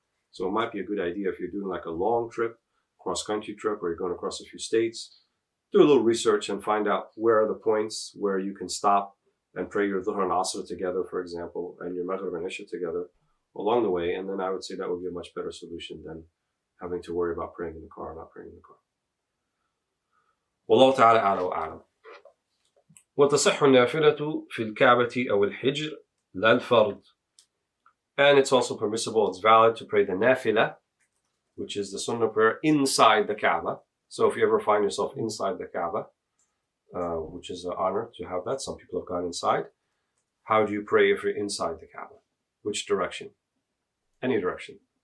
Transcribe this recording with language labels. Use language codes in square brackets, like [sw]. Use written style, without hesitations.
[en] So it might be a good idea if you're doing like a long trip, cross-country trip, or you're going across a few states, do a little research and find out where are the points where you can stop and pray your Dhuhr and Asr together, for example, and your Maghrib and Isha together along the way. And then I would say that would be a much better solution than having to worry about praying in the car or not praying in the car. [ar] Wallahu ta'ala a'la wa a'lam. وتصح النافلة في الكعبة أو الحجر لا الفرض. [en] And it's also permissible, it's valid to pray the nafila, which is the sunnah prayer, inside the Kaaba. So if you ever find yourself inside the Kaaba, which is an honor to have that, some people have gone inside. How do you pray if you're inside the Kaaba? Which direction? Any direction.